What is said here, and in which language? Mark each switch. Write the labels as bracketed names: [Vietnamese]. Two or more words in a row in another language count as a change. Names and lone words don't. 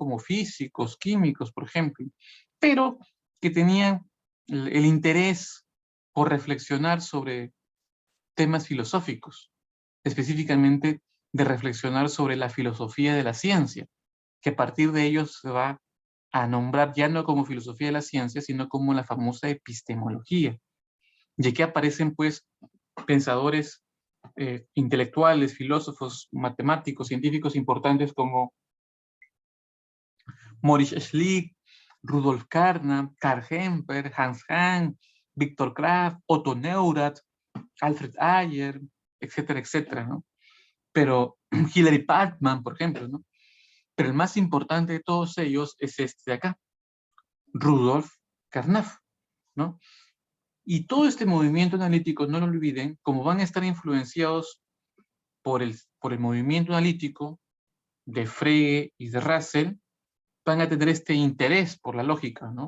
[Spanish] Como físicos, químicos, por ejemplo, pero que tenían el interés por reflexionar sobre temas filosóficos, específicamente de reflexionar sobre la filosofía de la ciencia, que a partir de ellos se va a nombrar ya no como filosofía de la ciencia, sino como la famosa epistemología. Y aquí aparecen pues pensadores intelectuales, filósofos, matemáticos, científicos importantes como Maurice Schlick, Rudolf Carnap, Karl Hemper, Hans Hahn, Viktor Kraft, Otto Neurath, Alfred Ayer, etcétera, etcétera, ¿no? Pero Hilary Putnam, por ejemplo, ¿no? Pero el más importante de todos ellos es este de acá, Rudolf Carnap, ¿no? Y todo este movimiento analítico, no lo olviden, como van a estar influenciados por el movimiento analítico de Frege y de Russell, van a tener este interés por la lógica, ¿no?